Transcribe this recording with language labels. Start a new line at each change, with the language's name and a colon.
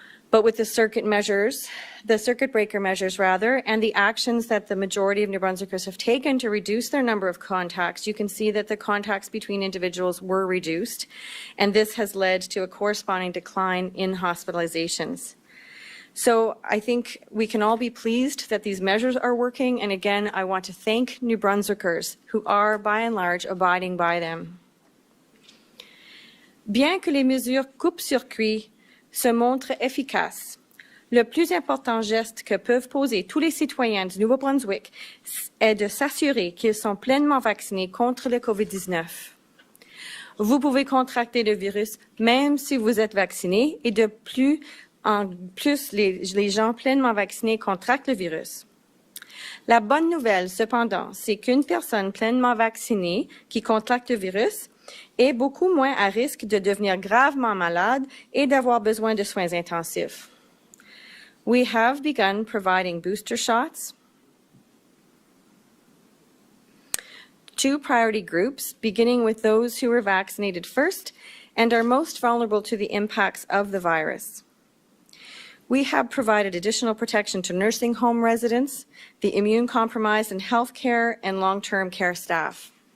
English: But with the circuit breaker measures, and the actions that the majority of New Brunswickers have taken to reduce their number of contacts, you can see that the contacts between individuals were reduced, and this has led to a corresponding decline in hospitalizations. So I think we can all be pleased that these measures are working, and again, I want to thank New Brunswickers who are, by and large, abiding by them.
French: Bien que les mesures coupe-circuit se montrent efficaces, le plus important geste que peuvent poser tous les citoyens du Nouveau-Brunswick est de s'assurer qu'ils sont pleinement vaccinés contre le COVID-19. Vous pouvez contracter le virus même si vous êtes vacciné, et de plus en plus les gens pleinement vaccinés contractent le virus. La bonne nouvelle, cependant, c'est qu'une personne pleinement vaccinée qui contracte le virus est beaucoup moins à risque de devenir gravement malade et d'avoir besoin de soins intensifs.
English: We have begun providing booster shots to priority groups, beginning with those who were vaccinated first and are most vulnerable to the impacts of the virus. We have provided additional protection to nursing home residents, the immune-compromised, and healthcare and long-term care staff.